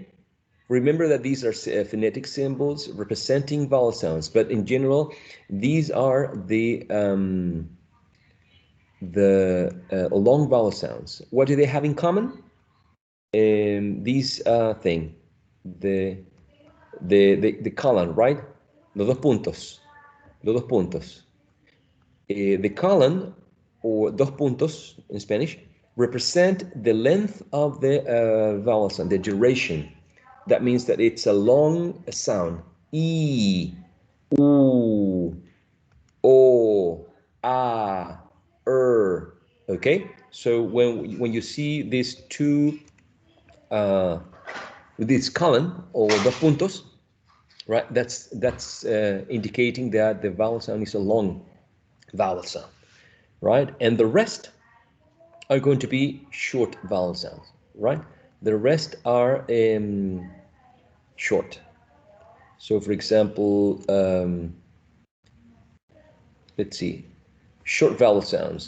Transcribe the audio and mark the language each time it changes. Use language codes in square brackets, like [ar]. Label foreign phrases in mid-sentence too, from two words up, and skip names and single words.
[en] Remember that these are phonetic symbols representing vowel sounds, but in general, these are the long vowel sounds. What do they have in common? These thing, the colon, right? [es] Los dos puntos. Los dos puntos. [en] The colon, or [es] dos puntos [en] in Spanish, represent the length of the vowel sound, the duration. That means that it's a long sound. E, U, O, A, Okay? So when you see these two, this colon or [es] dos puntos, [en] right? That's indicating that the vowel sound is a long vowel sound, right? And the rest are going to be short vowel sounds, right? The rest are short. So, for example, let's see, short vowel sounds.